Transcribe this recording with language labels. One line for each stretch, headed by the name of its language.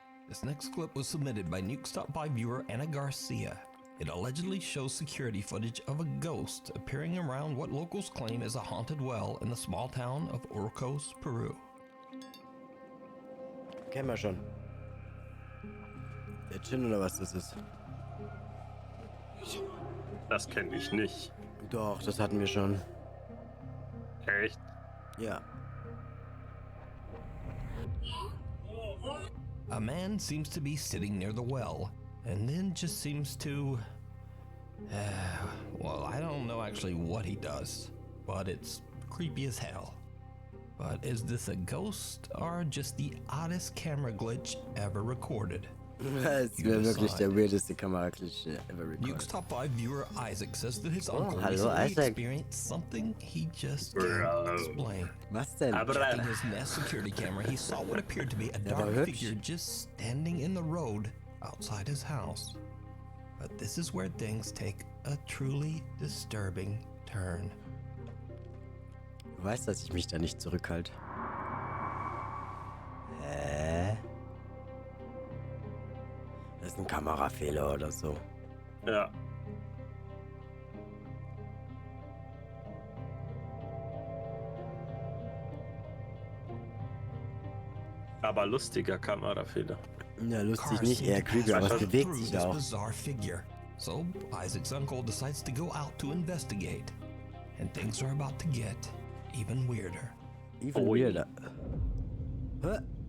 English: This next clip was submitted by Nukes viewer Anna Garcia. It allegedly shows security footage of a ghost appearing around what locals claim is a haunted well in the small town of Urcos, Peru.
German: Kennen wir schon. Der Chin oder was das ist? Das kenne ich nicht. Doch, das hatten wir schon. Echt? Ja.
English: A man seems to be sitting near the well, and then just seems to... well, I don't know actually what he does, but it's creepy as hell. But is this a ghost or just the oddest camera glitch ever recorded?
German: Das wäre wirklich der weirdeste Kameraglitch
English: ever recorded. Nukes Top 5 viewer Isaac says that his uncle
German: hallo,
English: recently
German: Isaac.
English: experienced something he just can't explain.
German: Was denn?
English: Checking his Nest security camera, he saw what appeared to be a dark figure just standing in the road outside his house. But this is where things take a truly disturbing turn.
German: Du weißt, dass ich mich da nicht zurückhalte. Hä? Das ist ein Kamerafehler oder so. Ja. Aber lustiger Kamerafehler. Ja, lustig nicht, eher creepy, aber es bewegt sich auch.
English: So Isaac's uncle decides to go out to investigate, and things are about to get even weirder. Even weirder. Hä?